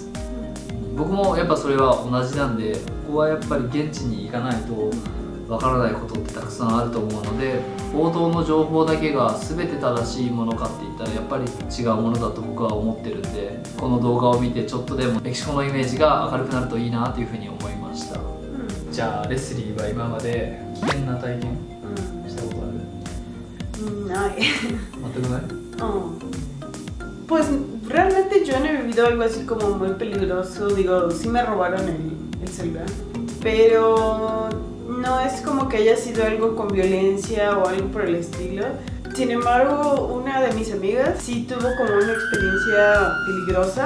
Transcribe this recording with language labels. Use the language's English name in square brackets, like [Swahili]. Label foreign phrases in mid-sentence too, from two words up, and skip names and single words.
[Japanese] 僕もやっぱそれは同じなんで、ここはやっぱり現地に行かないとわからないことってたくさんあると思うので、報道の情報だけが全て正しいものかって言ったらやっぱり違うものだと僕は思ってるんで、この動画を見てちょっとでもメキシコのイメージが明るくなるといいなというふうに思いました。じゃあレスリーは今まで危険な体験したことある？ない。全くない？ [Spanish] Pues realmente yo no he vivido algo así como muy peligroso. Digo, sí me robaron el celular, pero no es como que haya sido algo con violencia o algo por el estilo. Sin embargo, una de mis amigas sí tuvo como una experiencia peligrosa.